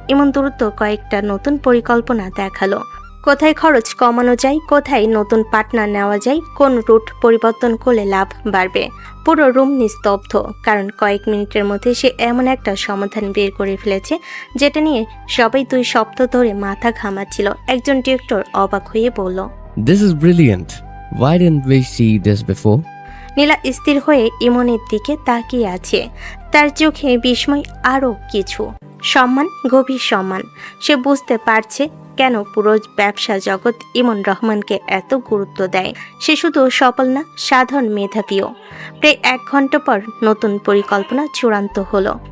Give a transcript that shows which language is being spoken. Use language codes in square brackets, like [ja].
[bn] ইমন দ্রুত কয়েকটা নতুন পরিকল্পনা দেখালো। কোথায় খরচ কমানো যায়, কোথায় নতুন পার্টনার নেওয়া যায়, কোন রুট পরিবর্তন করলে লাভ বাড়বে। পুরো রুম নিস্তব্ধ, কারণ কয়েক মিনিটের মধ্যে সে এমন একটা সমাধান বের করে ফেলেছে যেটা নিয়ে সবাই 2 সপ্তাহ ধরে মাথা ঘামাচ্ছিল। একজন ডিরেক্টর অবাক হয়ে বলল, [en] This is brilliant. Why didn't we see this before? [bn] নীলা স্থির হয়ে ইমনের দিকে তাকিয়ে আছে। তার চোখে বিস্ময়, আরও কিছু সম্মান, গভীর সম্মান। সে বুঝতে পারছে কেন পুরো ব্যবসা জগৎ ইমন রহমানকে এত গুরুত্ব দেয়। সে শুধু সফল না, সাধারণ মেধাবীও। প্রায় 1 ঘন্টা পর নতুন পরিকল্পনা চূড়ান্ত হলো।